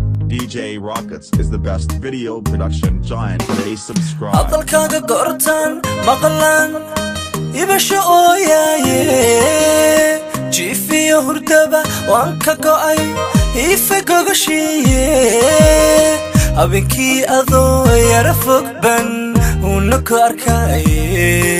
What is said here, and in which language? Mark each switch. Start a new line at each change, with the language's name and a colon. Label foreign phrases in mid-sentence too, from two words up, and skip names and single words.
English: D J Rockets is the best video production giant. Today subscribe.
Somali: Hadalkaaga goortaan maqlaan, ibasho ooyaaye. Jiif iyo hurdaba waan ka go'ay, iife gogashiiye. Habeenkii adoo yara fog ban uuna ku arkaaye.